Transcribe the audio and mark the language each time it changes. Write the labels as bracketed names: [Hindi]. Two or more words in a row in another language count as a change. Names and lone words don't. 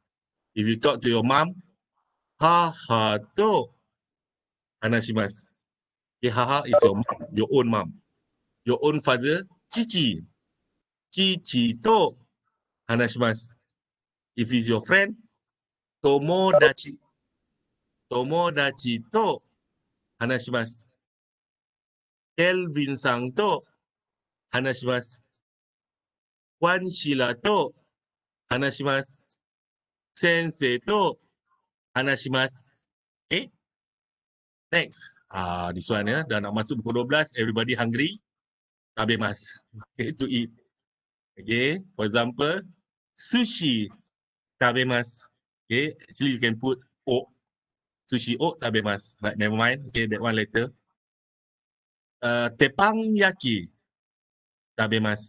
[English] If you talk to your mom, [Japanese] 母と話します. [English] Okay, haha is your mom, your own mom. Your own father, [Japanese] 父。父と話します. [English] If it's your friend, tomodachi. [Japanese] 友達と話します. Kelvinさんと話します. Wan Shila to hanashimasu. 先生と話します. [English] Okay? Next. This one ya. [Malay] Dah nak masuk pukul 12. [English] Everybody hungry. Tabemasu. Okay, to eat. Okay. For example, sushi. Tabemasu. Okay. Actually, you can put o. [Japanese] 寿司を食べます. [English] But never mind. Okay, that one later. [Japanese] 鉄板焼き。食べます.